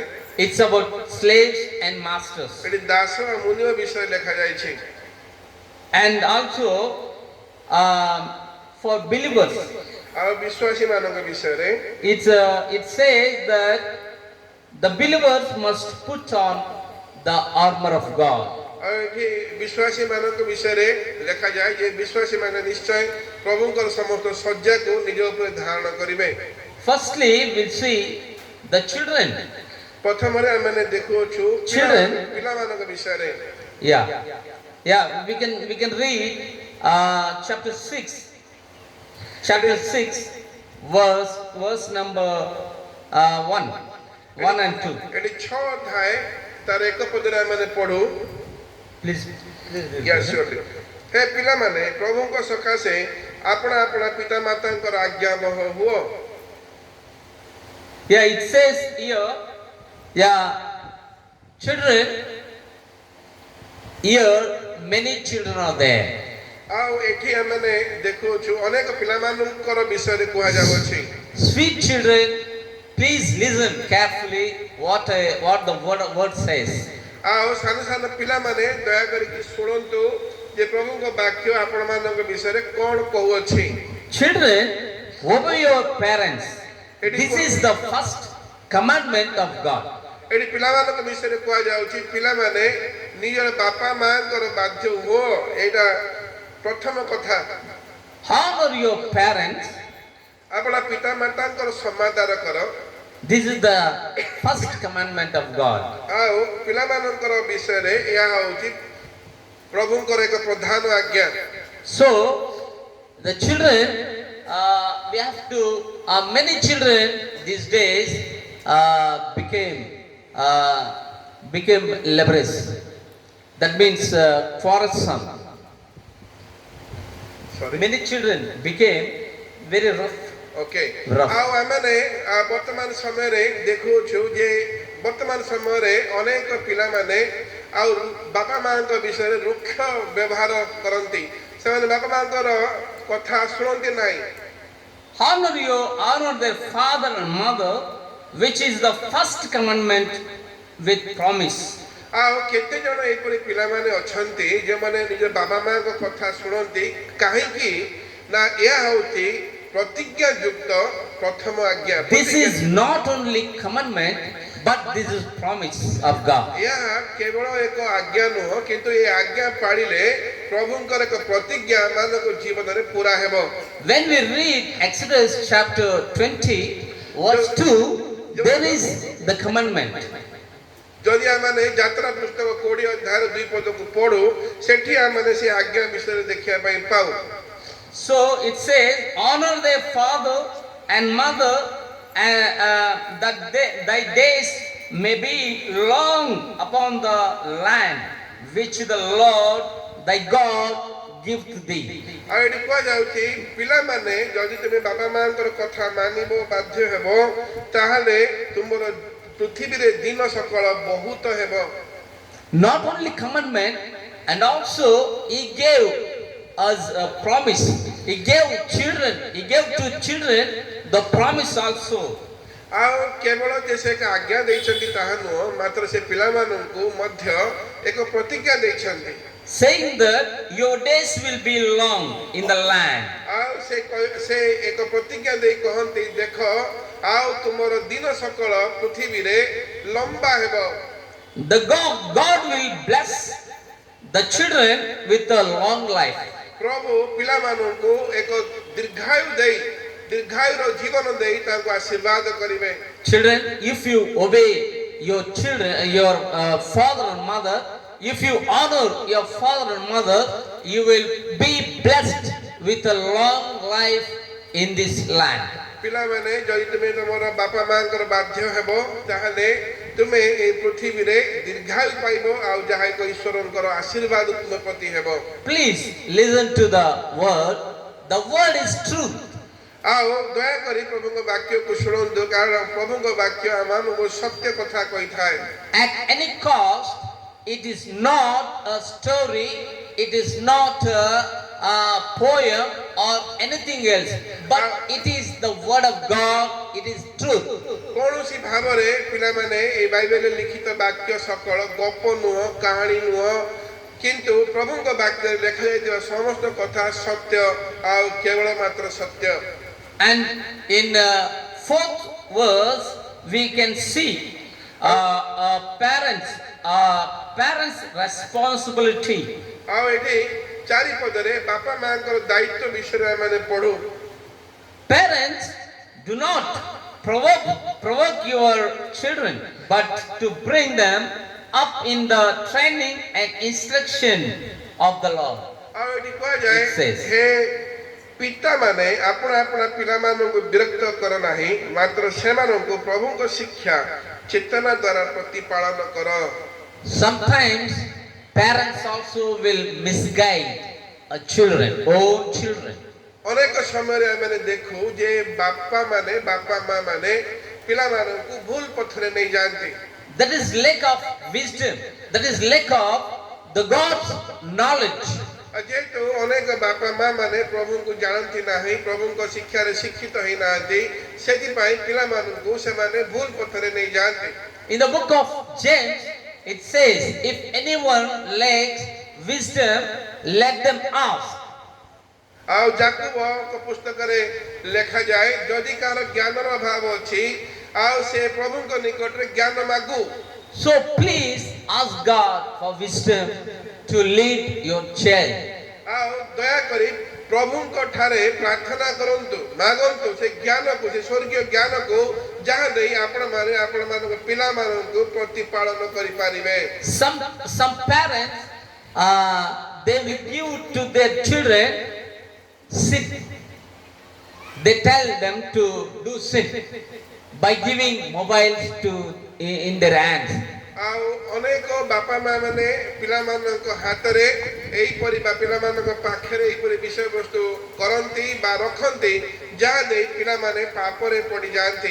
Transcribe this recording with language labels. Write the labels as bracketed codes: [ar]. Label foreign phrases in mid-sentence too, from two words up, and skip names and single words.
[en] it's about slaves and masters. [or] ଏଠି ଦାସ ଆଉ ମୁନିଙ୍କ ବିଷୟରେ ଲେଖା ଯାଇଛି। [en] And also for believers, [or] ଆଉ ବିଶ୍ୱାସୀ ମାନଙ୍କ ବିଷୟରେ [en] it says that the believers must put on the armor of God. [or] ଆଉ ଏଠି ବିଶ୍ୱାସୀ ମାନଙ୍କ ବିଷୟରେ ଲେଖାଯାଏ ଯେ ବିଶ୍ୱାସୀ ମାନେ ନିଶ୍ଚୟ ପ୍ରଭୁଙ୍କର ସମସ୍ତ ସଜ୍ଜାକୁ ନିଜ ଉପରେ ଧାରଣ କରିବେ। [en] Firstly, we'll see the children. [or] ପ୍ରଥମରେ ଆମେ ଦେଖୁଛୁ [en] Children. [or] ପିଲାମାନଙ୍କ ବିଷୟରେ। [en] Yeah, we can read chapter 6 verse number 1 and 2. [or] ଏଠି 6 ଅଧ୍ୟାୟ ତାର 1 ପଦରେ ଆମେ ପଢୁ। [en] Please Yes, surely. [or] ହେ ପିଲାମାନେ ପ୍ରଭୁଙ୍କ ସକାଶେ ଆପଣା ଆପଣା ପିତାମାତାଙ୍କର ଆଜ୍ଞାବହ ହୁଅ। [en] Yeah, it says here, children, here many children are there. [or] ଆଉ ଏଠି ଆମେ ଦେଖୁଛୁ ଅନେକ ପିଲାମାନଙ୍କର ବିଷୟରେ କୁହାଯାଉଛି। [en] Sweet children, please listen carefully what the word says. [or] ଆଉ ସାନ ସାନ ପିଲାମାନେ ଦୟାକରିକି ଶୁଣନ୍ତୁ ଯେ ପ୍ରଭୁଙ୍କ ବାକ୍ୟ ଆପଣମାନଙ୍କ ବିଷୟରେ କ'ଣ କହୁଅଛି। [en] Children, obey your parents. This is the first commandment of God. [or] ଏଠି ପିଲାମାନଙ୍କ ବିଷୟରେ କୁହାଯାଉଛି ପିଲାମାନେ ନିଜର ବାପା ମାଙ୍କର ବାଧ୍ୟ ହୁଅ ଏଇଟା ପ୍ରଥମ କଥା। [en] Honor your parents. [or] ଆପଣ ପିତାମାତାଙ୍କର ସମାଦର କର। [en] This is the first commandment of God. [or] ଆଉ ପିଲାମାନଙ୍କର ବିଷୟରେ ଏହା ହେଉଛି ପ୍ରଭୁଙ୍କର ଏକ ପ୍ରଧାନ ଆଜ୍ଞା। [en] So the children, we have to. Many children these days became leprous. That means quarrelsome. Many children became very rough. ଓକେ Rough. [or] ଆଉ ଆମେ ବର୍ତ୍ତମାନ ସମୟରେ ଦେଖୁଛୁ ଯେ ବର୍ତ୍ତମାନ ସମୟରେ ଅନେକ ପିଲାମାନେ ଆଉ ବାପା ମାଙ୍କ ବିଷୟରେ ରୁକ୍ଷ ବ୍ୟବହାର କରନ୍ତି। ସେମାନେ ବାପା ମାଙ୍କର କଥା ଶୁଣନ୍ତି ନାହିଁ। [en] Honor their father and mother, which is the first commandment with promise. [or] ଆଉ କେତେ ଜଣ ଏପରି ପିଲାମାନେ ଅଛନ୍ତି ଯେଉଁମାନେ ନିଜ ବାପା ମାଙ୍କ କଥା ଶୁଣନ୍ତି କାହିଁକି ନା ଏହା ହେଉଛି ପ୍ରତିଜ୍ଞା ଯୁକ୍ତ ପ୍ରଥମ ଆଜ୍ଞା। [en] This is not only commandment, but this is promise of God. [or] ଏହା କେବଳ ଏକ ଆଜ୍ଞା ନୁହଁ କିନ୍ତୁ ଏ ଆଜ୍ଞା ପାଳିଲେ ପ୍ରଭୁଙ୍କର ଏକ ପ୍ରତିଜ୍ଞା ମାନଙ୍କ ଜୀବନରେ ପୁରା ହେବ। [en] When we read Exodus chapter 20 verse 2, there is the commandment. [or] যদি ଆମେ ଯାତ୍ରା ପୁସ୍ତକ 20 ଅଧ୍ୟାୟର 2 ପଦକୁ ପଢୁ ସେଠି ଆମେ ସେ ଆଜ୍ଞା ବିଷୟରେ ଦେଖିବା ପାଇଁ ପାଉ। [en] So it says, honor their father and mother, that thy days may be long upon the land which the Lord thy God giveth thee. [or] ଆଉ ଏଠି କୁହାଯାଉଛି ପିଲାମାନେ ଯଦି ତୁମେ ବାପା ମାଙ୍କର କଥା ମାନିବ ବାଧ୍ୟ ହେବ ତାହେଲେ ତୁମର ପୃଥିବୀରେ ଦିନ ସକଳ ବହୁତ ହେବ। [en] Not only commandment, and also he gave us a promise. He gave to children the promise also. [or] ଆଉ କେବଳ ଯେ ସେ ଏକ ଆଜ୍ଞା ଦେଇଛନ୍ତି ତାହା ନୁହଁ ମାତ୍ର ସେ ପିଲାମାନଙ୍କୁ ମଧ୍ୟ ଏକ ପ୍ରତିଜ୍ଞା ଦେଇଛନ୍ତି, [en] Saying that your days will be long in the land. [or] ଆଉ ସେ ଏକ ପ୍ରତିଜ୍ଞା ଦେଇ କହନ୍ତି ଦେଖ ଆଉ ତୁମର ଦିନ ସକଳ ପୃଥିବୀରେ ଲମ୍ବା ହେବ। [en] God will bless the children with a long life. [or] ପ୍ରଭୁ ପିଲାମାନଙ୍କୁ ଏକ ଦୀର୍ଘାୟୁର ଜୀବନ ଦେଇ ତାଙ୍କୁ ଆଶୀର୍ବାଦ କରିବେ। [en] Children, if you obey your father and mother, if you honor your father and mother, you will be blessed with a long life in this land. [or] ପିଲାମାନେ ଯଦି ତୁମେ ତୁମର ବାପା ମାଙ୍କର ବାଧ୍ୟ ହେବ ତାହେଲେ ତୁମେ ଏହି ପୃଥିବୀରେ ଦୀର୍ଘାୟୁ ପାଇବ ଆଉ ଯାହା ଏକ ଈଶ୍ୱରଙ୍କର ଆଶୀର୍ବାଦ ତୁମ ପ୍ରତି ହେବ। [en] Please listen to the word. The word is truth. [or] ଆଉ ଦୟାକରି ପ୍ରଭୁଙ୍କ ବାକ୍ୟକୁ ଶୁଣନ୍ତୁ କାରଣ ପ୍ରଭୁଙ୍କ ବାକ୍ୟ ଆମମାନଙ୍କୁ ସତ୍ୟ କଥା କହିଥାଏ। [en] At any cost, it is not a story, it is not a poem or anything else, but it is the word of God, it is truth. [or] କୌଣସି ଭାବରେ ପିଲାମାନେ ଏହି ବାଇବେଲରେ ଲିଖିତ ବାକ୍ୟ ସକଳ ଗପ ନୁହଁ, କାହାଣୀ ନୁହଁ, କିନ୍ତୁ ପ୍ରଭୁଙ୍କ ବାକ୍ୟରେ ଲେଖାଯାଇଥିବା ସମସ୍ତ କଥା ସତ୍ୟ ଆଉ କେବଳ ମାତ୍ର ସତ୍ୟ। [en] And in fourth verse, we can see parents' responsibility. [or] ଆଉ ଏଠି ଚାରିପଦରେ ବାପା ମାଙ୍କର ଦାୟିତ୍ୱ ବିଷୟରେ ଆମେ ପଢୁ। [en] Parents, do not provoke your children, but to bring them up in the training and instruction of the Lord. [or] ଆଉ ଏଠି କୁହାଯାଏ [en] It says, [or] ହେ ପିତାମାନେ ଆପଣ ଆପଣ ପିଲାମାନଙ୍କୁ ବିରକ୍ତ କର ନାହିଁ ମାତ୍ର ସେମାନଙ୍କୁ ପ୍ରଭୁଙ୍କ ଶିକ୍ଷା ଚେତନା ଦ୍ୱାରା ପ୍ରତିପାଳନ କର। [en] Sometimes parents also will misguide own children. [or] ଅନେକ ସମୟରେ ଆମେ ଦେଖୁ ଯେ ବାପା ମା ମାନେ ପିଲାମାନଙ୍କୁ ଭୁଲ ପଥରେ ନେଇ ଯାଆନ୍ତି। [en] That is lack of wisdom. That is lack of the God's knowledge. [or] ଯେହେତୁ ଅନେକ ବାପା ମା ମାନେ ପ୍ରଭୁଙ୍କୁ ଜାଣନ୍ତି ନାହିଁ, ପ୍ରଭୁଙ୍କ ଶିକ୍ଷାରେ ଶିକ୍ଷିତ ହେଇନାହାନ୍ତି, ସେଥିପାଇଁ ପିଲାମାନଙ୍କୁ ସେମାନେ ଭୁଲ ପଥରେ ନେଇ ଯାଆନ୍ତି। [en] In the book of James, it says, if anyone lacks wisdom, let them ask. [or] ଆଉ ଯାକୁବଙ୍କ ପୁସ୍ତକରେ ଲେଖାଯାଏ ଯଦି କାହାର ଜ୍ଞାନର ଅଭାବ ଅଛି ଆଉ ସେ ପ୍ରଭୁଙ୍କ ନିକଟରେ ଜ୍ଞାନ ମାଗୁ। [en] So please ask God for wisdom to lead your child. [or] ଆଉ ଦୟାକରି ପ୍ରଭୁଙ୍କ ଠାରେ ପ୍ରାର୍ଥନା କରନ୍ତୁ, ମାଗନ୍ତୁ ସେ ଜ୍ଞାନକୁ, ସେ ସ୍ୱର୍ଗୀୟ ଜ୍ଞାନକୁ ଯାହା ଦେଇ ଆପଣମାନଙ୍କ ପିଲାମାନଙ୍କୁ ପ୍ରତିପାଳନ କରିପାରିବେ। [en] Some parents, they will give to their children sin. They tell them to do sin by giving mobiles in their hands. [or] ଆଉ ଅନେକ ବାପା ମା ମାନେ ପିଲାମାନଙ୍କ ହାତରେ ଏହିପରି ବା ପିଲାମାନଙ୍କ ପାଖରେ ଏହିପରି ବିଷୟବସ୍ତୁ କରନ୍ତି ବା ରଖନ୍ତି ଯାହା ଦେଇ ପିଲାମାନେ ପାପରେ ପଡ଼ିଯାଆନ୍ତି।